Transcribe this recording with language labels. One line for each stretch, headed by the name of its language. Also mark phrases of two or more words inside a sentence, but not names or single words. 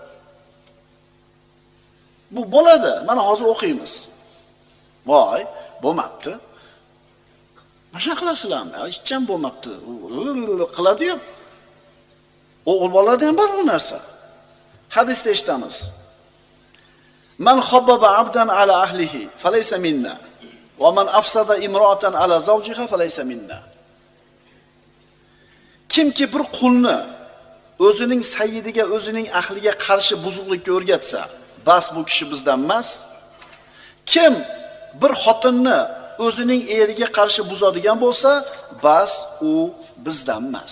Uzbek: Bu bo'ladi. Mana hozir o'qiymiz. Voy, bo'lmabdi. Mana qilasizlarmi? Hech ham bo'lmabdi. Qiladi-yu. O'g'il bolalarda ham bor bu narsa. Hadisda eshitamiz.
Arabic: من خبب عبدا على أهله فليس منا ومن أفسد امرأة على زوجها فليس منا.
Uzbek: Kimki bir qulni o'zining sayyidiga, o'zining ahliga qarshi buzuqlikka o'rgatsa, bas bu kishi bizdan emas. Kim bir xotinni o'zining eriga qarshi buzadigan bo'lsa, bas u bizdan emas.